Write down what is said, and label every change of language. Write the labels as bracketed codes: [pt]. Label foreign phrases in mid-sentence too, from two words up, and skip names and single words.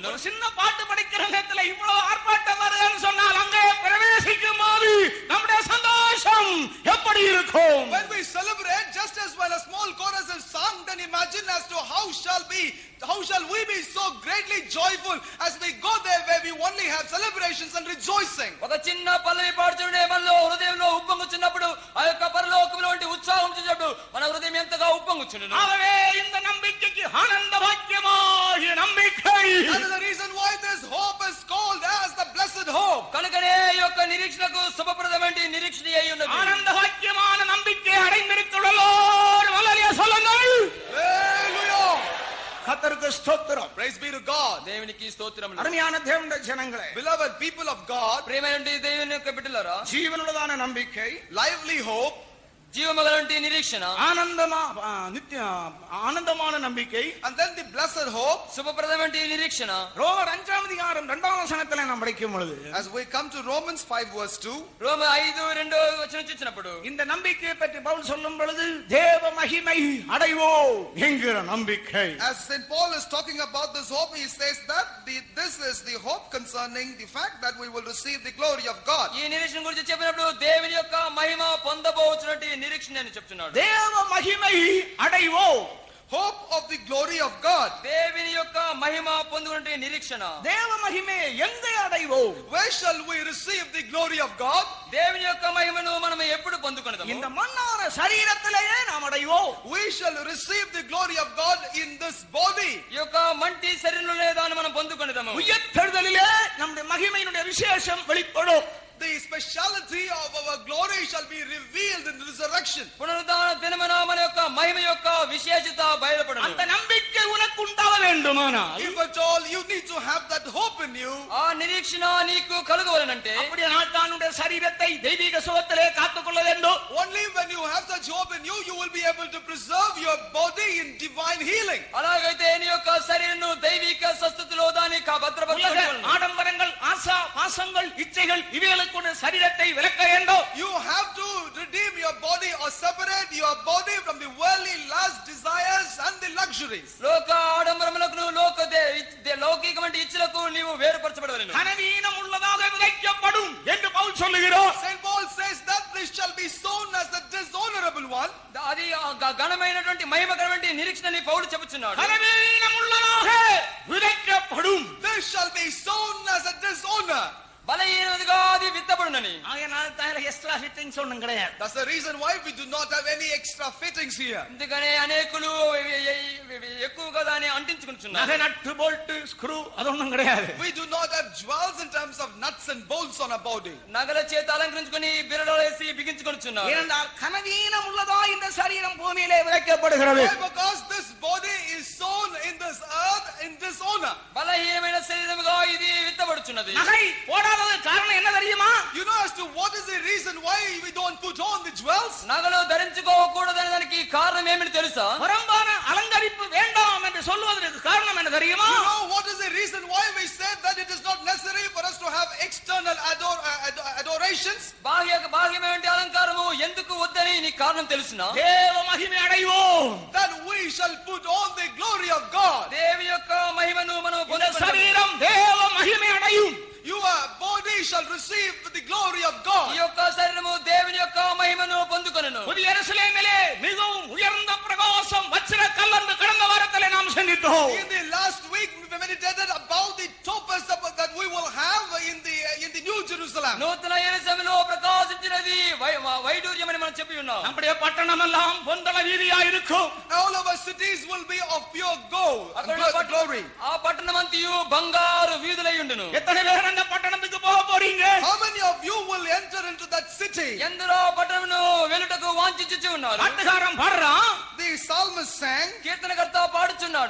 [ta] ஒரு சின்ன பாட்டு படிக்கிற நேரத்துல இவ்வளவு ஆர்ப்பாட்டம் வருதுன்னு சொன்னால் அங்கே பிரவேசிக்கும் போது நம்முடைய சந்தோஷம் எப்படி இருக்கும். [en] When we celebrate, just as when a small chorus is sung, then imagine as to how shall we be so greatly joyful as we go there where we only have celebrations and rejoicing. [te] ఒక చిన్న పల్లవి పాడుచుండే మనలో హృదయంలో ఉప్పొంగుచున్నప్పుడు ఆ యొక్క పరలోకములో ఉండే ఉత్సాహం చూసినప్పుడు మన హృదయం ఎంతగా ఉప్పొంగుచుండును. [ta] ஆகவே இந்த நம்பிக்கைக்கு ஆனந்த வாக்கியமாகிய நம்பிக்கை. [en] That is the reason why this hope is called as the blessed hope. [te] కనుకనే ఈ యొక్క నిరీక్షణకు శుభప్రదమైన నిరీక్షణ అయి ఉన్నది. [ta] ஆனந்த வாக்கியமான நம்பிக்கை அடைந்திருக்கிறோம். ஹalleluya சொல்லுங்கள். [en] Hallelujah. [ta] கர்த்தருக்கு ஸ்தோத்திரம். [en] Praise be to God. [te] దేవునికి స్తోత్రములు. [ta] அருமையான தேவனுடைய ஜனங்களே, [en] Beloved people of God, [te] ప్రియమైన దేవుని యొక్క బిడ్డలారా, [ta] ஜீவனுள்ளதான நம்பிக்கை, [en] lively hope, [te] జీవమగలంటి నిరీక్షణ, [ta] ஆனந்தமான நம்பிக்கை, [en] and then the blessed hope. [te] శుభప్రదమైన నిరీక్షణ. [ta] ரோமர் 5ஆம் அதிகாரம் 2ஆம் வசனத்திலே நாம் படிக்கும் பொழுது, [en] As we come to Romans 5 verse 2, [te] రోమ 5:2 వచనం చూసినప్పుడు [ta] இந்த நம்பிக்கையை பற்றி பவுல் சொல்லும் பொழுது தேவ மகிமை அடைவோம் என்கிற நம்பிக்கை. [en] as St. Paul is talking about this hope, he says that this is the hope concerning the fact that we will receive the glory of God. [te] ఈ నిరీక్షణ గురించి చెప్పినప్పుడు దేవుని యొక్క మహిమ పొందబోచున్నటి నిరీక్షణ అని చెప్తున్నాడు. [ta] தேவ மகிமை அடைவோம். [en] Hope of the glory of God. [te] దేవుని యొక్క మహిమ పొందుకునే నిరీక్షణ. [ta] தேவ மகிமை எங்கே அடைவோம்? [en] Where shall we receive the glory of God? [te] దేవుని యొక్క మహిమను మనం ఎప్పుడు పొందుకొనదము? [ta] இந்த மண்ணான சரீரத்திலேயே நாம் அடைவோம். [en] We shall receive the glory of God in this body. [te] ఈ యొక్క మంటి శరీరంలోనే దాన్ని మనం పొందుకొనదము. [ta] உயிர்த்தெழுதலிலே நம்முடைய மகிமையினுடைய விசேஷம் வெளிப்படும். [en] The speciality of our glory shall be revealed in the resurrection. [te] పునరుద్ధాన దినమున మన యొక్క మహిమ యొక్క విశేషత బయలుపడును. [ta] அந்த நம்பிக்கை உனக்கு உண்டாக வேண்டுமானால் [en] If at all you need to have that hope in you, [te] ఆ నిరీక్షణ నీకు కలుగవలనంటే [ta] அப்படியானால் தானுடைய சரீரத்தை தெய்வீக சுகத்திலே காத்துக்கொள்ள வேண்டும். [en] only when you have such hope in you, you will be able to preserve your body in divine healing. [te] అలాగైతే నీ యొక్క శరీరమును దైవిక స్వస్థతలో దాన్ని భద్రపరచుకోవాలి. [ta] ஆடம்பரங்கள், ஆசா பாசங்கள், இச்சைகள் இவைகளுக்கு சரீரத்தை விலக்க வேண்டும். [en] You have to redeem your body or separate your body from the worldly lust, desires and the luxuries. [te] లోక ఆడంబరములకు లౌకికమైన ఇచ్చలకు నీవు వేరుపరచబడవలెను. [ta] கனவீனம் உள்ளதாக விதைக்கப்படும் என்று பவுல் சொல்லுகிறார். [en] Saint Paul says that this shall be sown as a dishonorable one. [te] అది ఘనమైనటువంటి మహిమకరమైన నిరీక్షణని పౌలు చెప్పుచున్నాడు. [ta] கனவீனம் உள்ளதாக விதைக்கப்படும். [en] This shall be sown as a dishonor. [te] బలహీనదిగా అది విత్తబడునని. [ta] ஆகையால் தான் [en] extra fittings [ta] ஒண்ணும் கிடையாது. [en] That's the reason why we do not have any extra fittings here. [te] అందుకనే అనేకులు ఎక్కువగా దాన్ని అంటించుకుంటున్నారు. [ta] நகை நட்டு [en] bolt screw [ta] அதொன்னும் கிடையாது. [en] We do not have jewels in terms of nuts and bolts on our body. [te] నగల చేత అలంకరించుకొని బిరడలేసి బిగించుకొనుచున్నారు. [ta] ஏனென்றால் கனவீனம் உள்ளதா இந்த சரீரம் பூமியிலே விதைக்கப்படுகிறது. [en] Why? Because this body is sown in this earth in dishonor. [te] బలహీనమైన శరీరముగా ఇది విత్తబడుచున్నది. [ta] நகை போடாதது காரணம் என்ன தெரியுமா? [en] You know as to what is the reason why we don't put on the jewels? [te] నగలు ధరించుకోకూడదని దానికి కారణం ఏమిటి తెలుసా? [ta] புறம்பான அலங்கரிப்பு வேண்டாம் என்று சொல்வதற்கு காரணம் என்ன தெரியுமா? [en] You know what is the reason why we said that it is not necessary for us to have external adorations? [te] బాహ్యమైన అలంకారము ఎందుకు వద్దని నీ కారణం తెలుసునా? [ta] தேவ மகிமை அடைவோம். [en] That we shall put on the glory of God. [te] దేవి యొక్క మహిమను మనం [ta] இந்த [te] పొందుకొనగలము. [ta] சரீரம் தேவ மகிமை அடையும். [en] Your body shall receive the glory of God. [te] ఈ యొక్క శరీరము దేవుని యొక్క మహిమను పొందుకొనును. [ta] புதிய எருசலேமிலே மிகவும் உயர்ந்த பிரகாசம் வச்சிர கல்லந்து கடந்த வாரத்திலே நாம் சிந்தித்தோம். [en] In the last week we meditated about the topaz that we will have in the New Jerusalem. [te] నూతన యెరూషలేములో ప్రకాశించినది వైడూర్యమని మనం చెప్పి ఉన్నాం. [ta] நம்முடைய பட்டணம் எல்லாம் பொந்தள வீதியா இருக்கும். [en] All of our cities will be of pure gold and glory. [te] ఆ పట్టణమంతయు బంగారు వీధులై ఉండును. [ta] எத்தனை பேர் அந்த பட்டணத்துக்கு போக போறீங்க? [en] How many of you will enter into that city? [te] ఎందరో పట్టణమును వెలుటకు వాంఛించుచు ఉన్నారు. [ta] பாட்டுக்காரன் பாடுறான். [en] The psalmist sang, [te] కీర్తనకర్త పాడుచున్నాడు.